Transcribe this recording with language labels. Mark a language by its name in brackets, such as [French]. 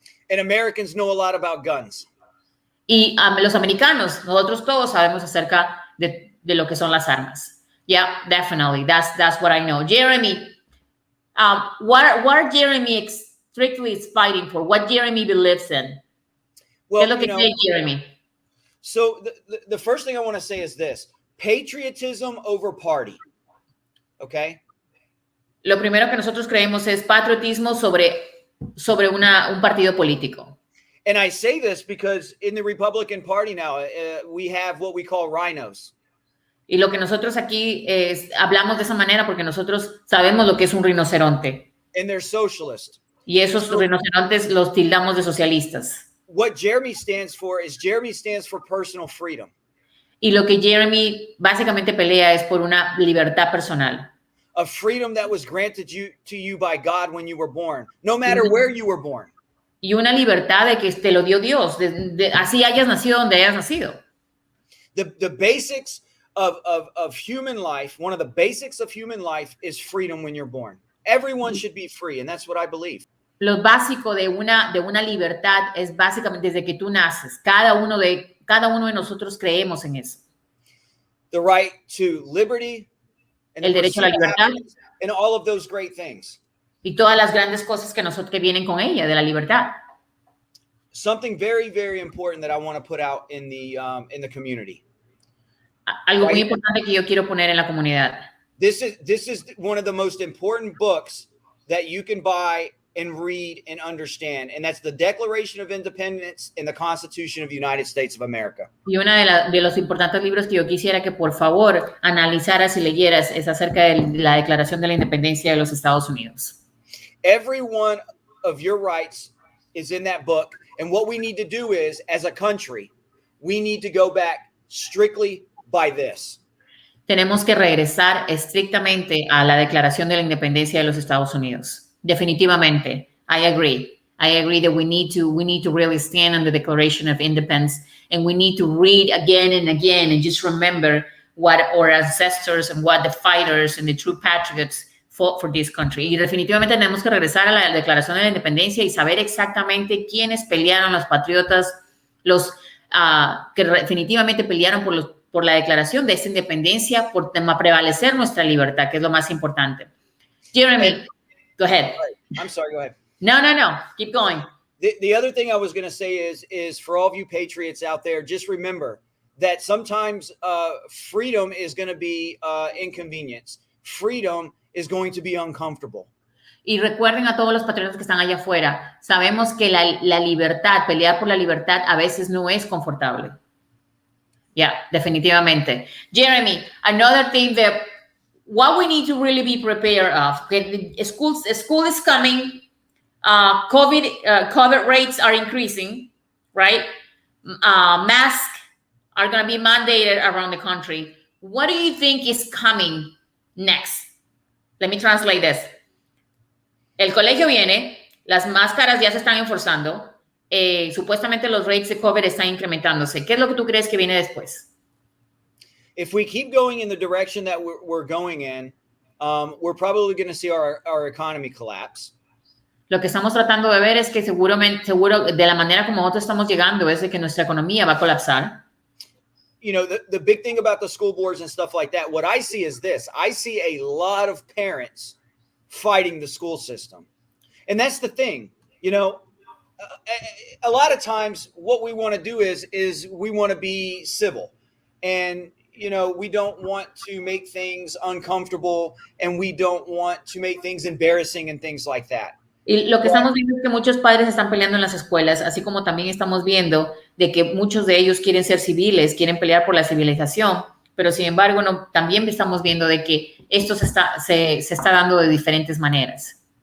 [English] And Americans know a lot about guns. [Spanish] Y los americanos, nosotros todos sabemos acerca de lo que son las armas. [English] Yeah, definitely. That's what I know. Jeremy, what Jeremy strictly is fighting for, what Jeremy believes in. Well, [Spanish] ¿Qué es lo que cree Jeremy? [English] So the first thing I want to say is this: patriotism over party. Okay. [Spanish] Lo primero que nosotros creemos es patriotismo sobre un partido político. [English] And I say this because in the Republican Party now, we have what we call rhinos. [Spanish] Y lo que nosotros aquí hablamos de esa manera porque nosotros sabemos lo que es un rinoceronte. [English] And they're socialist. [Spanish] Y esos rinocerontes los tildamos de socialistas. [English] What Jeremy stands for personal freedom. [Spanish] Y lo que Jeremy básicamente pelea es por una libertad personal. [English] A freedom that was granted to you by God when you were born, no matter where you were born. [Spanish] Y una libertad de que te lo dio Dios, así hayas nacido donde hayas nacido. [English] The basics of human life, one of the basics of human life is freedom when you're born. Everyone should be free, and that's what I believe. [Spanish] Lo básico de una libertad es básicamente desde que tú naces. Cada uno de nosotros creemos en eso. [English] The right to liberty, and [Spanish] el derecho a la libertad, [English] and all of those great things. [Spanish] Y todas las grandes cosas que vienen con ella, de la libertad. [English] Something very, very important that I want to put out in the community. [Spanish] Algo muy importante que yo quiero poner en la comunidad. [English] This is one of the most important books that you can buy and read and understand, and that's the Declaration of Independence and the Constitution of the United States of America. [Spanish] Y una de los importantes libros que yo quisiera que por favor analizaras y leyeras es acerca de la Declaración de la Independencia de los Estados Unidos. [English] Every one of your rights is in that book, and what we need to do is, as a country, we need to go back strictly by this. [Spanish] Tenemos que regresar estrictamente a la Declaración de la Independencia de los Estados Unidos. Definitivamente, [English] I agree. I agree that we need to really stand on the Declaration of Independence, and we need to read again and again and just remember what our ancestors and what the fighters and the true patriots fought for this country. [Spanish] Y definitivamente tenemos que regresar a la Declaración de la Independencia y saber exactamente quiénes pelearon, los patriotas, los que definitivamente pelearon por la declaración de esta independencia, por prevalecer nuestra libertad, que es lo más importante. [English] Jeremy, go ahead. I'm sorry, go ahead. No. Keep going. The other thing I was going to say is for all of you patriots out there, just remember that sometimes freedom is going to be inconvenience. Freedom is going to be uncomfortable. [Spanish] Y recuerden a todos los patriotas que están allá afuera, sabemos que la libertad, pelear por la libertad a veces no es confortable. [English] Yeah, [Spanish] definitivamente. [English] Jeremy, another thing that what we need to really be prepared of. School is coming. COVID rates are increasing, right? Masks are going to be mandated around the country. What do you think is coming next? Let me translate this. [Spanish] El colegio viene, las máscaras ya se están enforzando, supuestamente los rates de COVID están incrementándose. ¿Qué es lo que tú crees que viene después? [English] If we keep going in the direction that we're going in, we're probably going to see our economy collapse. [Spanish] Lo que estamos tratando de ver es que seguro de la manera como nosotros estamos llegando es de que nuestra economía va a colapsar. [English] You know, the big thing about the school boards and stuff like that, what I see is this. I see a lot of parents fighting the school system. And that's the thing, you know, a lot of times what we want to do is we want to be civil. And, you know, we don't want to make things uncomfortable and we don't want to make things embarrassing and things like that. [Spanish] Y lo que estamos viendo es que muchos padres están peleando en las escuelas, así como también estamos viendo de que muchos de ellos quieren ser civiles, quieren pelear por la civilización, pero sin embargo también estamos viendo de que esto se está dando de diferentes maneras.